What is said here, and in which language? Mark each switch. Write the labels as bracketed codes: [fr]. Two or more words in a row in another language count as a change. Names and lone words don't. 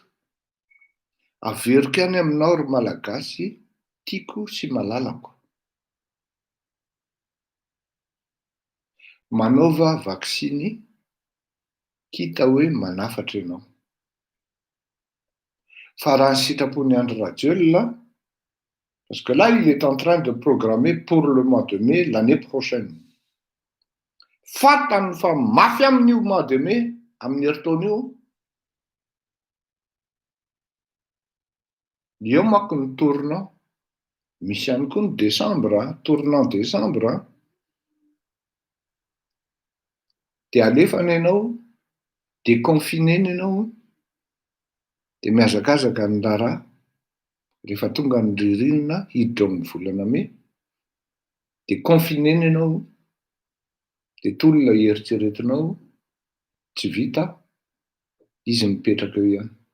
[mg] Averiko ihany aminao ry malagasy, tiako sy malalako. Manaova vaksiny kita hoe manafatra ianao. Fa raha ny sitrapony Andry Rajoelina, [fr] parce que là il est en train de programmer pour le mois de mai l'année prochaine. [mg] Fantany fa mafy amin'io [fr] mois de mai, [mg] amin'ny herintaona io. Eo manko ny tournant, misy ihany koa ny décembre, [fr] tournant décembre. [mg] De alefana ianao, déconfinena ianao, de mihazakazaka ny raharaha rehefa tonga ny ririnina hiditra amin'ny volana mai, de confinena ianao, de tolona eritreretinao tsy vita, izy mipetraka eo ihany.